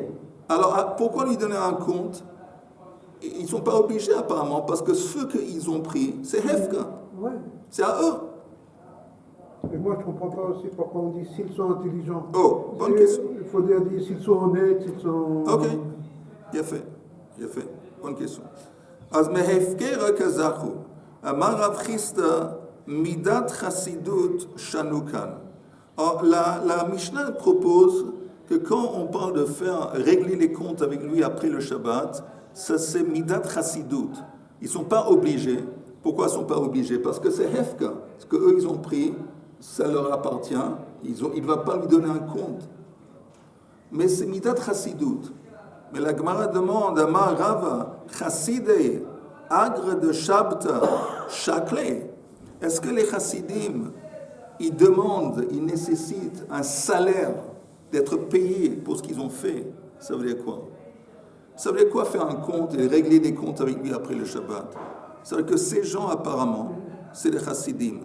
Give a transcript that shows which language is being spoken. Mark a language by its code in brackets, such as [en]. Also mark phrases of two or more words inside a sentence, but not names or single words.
[fr] Alors, pourquoi lui donner un compte? Ils ne sont pas obligés apparemment, parce que ce qu'ils ont pris, c'est Hefka. Ouais. C'est à eux. Et moi, je ne comprends pas aussi pourquoi on dit s'ils sont intelligents. Oh, bonne question. Il faut dire s'ils sont honnêtes, s'ils sont... Ok, il a fait. Bonne question. [he] אז מהפקר כזכו, אמר רב חיסדא, מידת חסידות שנו כאן. [fr] La Mishnah propose que quand on parle de faire régler les comptes avec lui après le Shabbat, ça c'est [he] מידת חסידות. [fr] Ils ne sont pas obligés. Pourquoi ils ne sont pas obligés? Parce que c'est hefka. Ce qu'eux ils ont pris, ça leur appartient. Il ne va pas lui donner un compte. Mais c'est [he] מידת חסידות. [fr] Mais la Gemara demande, [he] אמר רבא, [arc] חסידי, אגרא ד שבתא, שקלי. [fr] Est-ce que les chassidim, ils demandent, ils nécessitent un salaire d'être payés pour ce qu'ils ont fait? Ça veut dire quoi? Ça veut dire quoi faire un compte et régler des comptes avec lui après le Shabbat? Ça veut dire que ces gens, apparemment, c'est des chassidim.